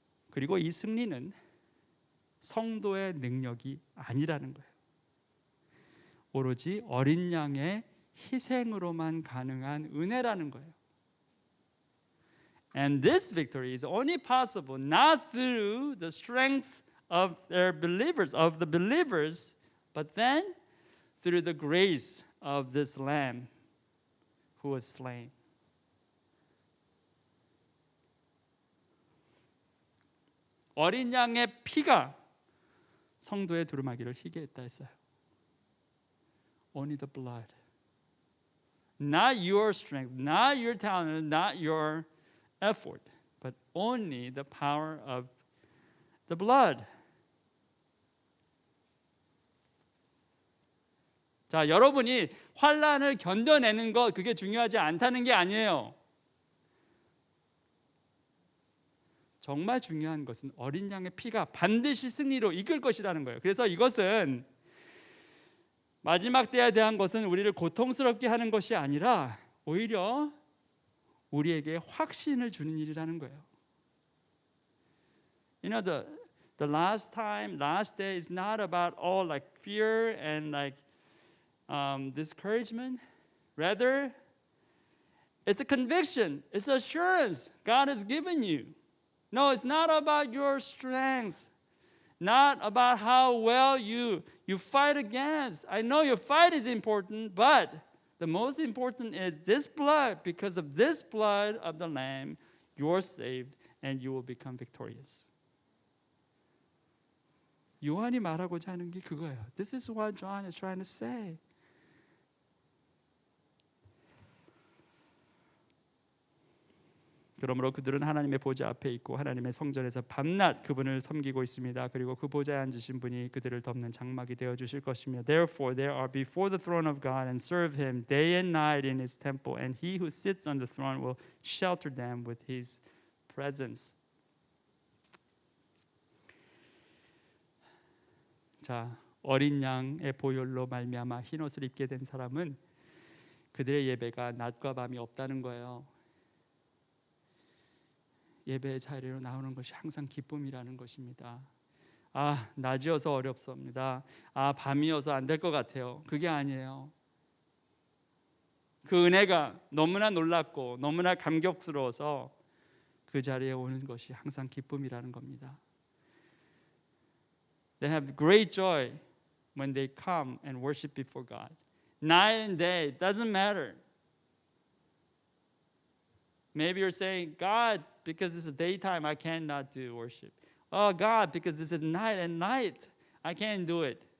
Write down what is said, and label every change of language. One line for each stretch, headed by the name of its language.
Korean: 그리고 이 승리는 성도의 능력이 아니라는 거예요. 오로지 어린 양의 희생으로만 가능한 은혜라는 거예요.
English: And this victory is only possible not through the strength of their believers, of the believers, but then through the grace of this Lamb who was slain.
Korean: 어린 양의 피가 성도의 두루마기를 희게 했다 했어요.
English: Only the blood. Not your strength, not your talent, not your effort, but only the power of the blood.
Korean: 자, 여러분이 환난을 견뎌내는 것 그게 중요하지 않다는 게 아니에요. 정말 중요한 것은 어린 양의 피가 반드시 승리로 이끌 것이라는 거예요. 그래서 이것은 마지막 때에 대한 것은 우리를 고통스럽게 하는 것이 아니라 오히려 우리에게 확신을 주는 일이라는 거예요.
English: You know, the last day is not about all like fear and like discouragement. Rather, it's a conviction, it's assurance God has given you. No, it's not about your strength, not about how well you fight against. I know your fight is important, but the most important is this blood. Because of this blood of the Lamb, you're saved and you will become victorious.
Korean: 요한이 말하고자 하는 게 그거예요.
English: This is what John is trying to say.
Korean: 그러므로 그들은 하나님의 보좌 앞에 있고 하나님의 성전에서 밤낮 그분을 섬기고 있습니다. 그리고 그 보좌에 앉으신 분이 그들을 덮는 장막이 되어 주실 것이며
English: Therefore they are before the throne of God and serve him day and night in his temple and he who sits on the throne will shelter them with his presence.
Korean: 자, 어린 양의 보혈로 말미암아 흰 옷을 입게 된 사람은 그들의 예배가 낮과 밤이 없다는 거예요. 예배의 자리로 나오는 것이 항상 기쁨이라는 것입니다. 아, 낮이어서 어렵습니다. 아, 밤이어서 안 될 것 같아요. 그게 아니에요. 그 은혜가 너무나 놀랍고 너무나 감격스러워서 그 자리에 오는 것이 항상 기쁨이라는 겁니다.
English: They have great joy when they come and worship before God. Night and day, it doesn't matter. Maybe you're saying, God, because this is daytime, I cannot do worship. Oh, God, because this is night and night, I can't do it.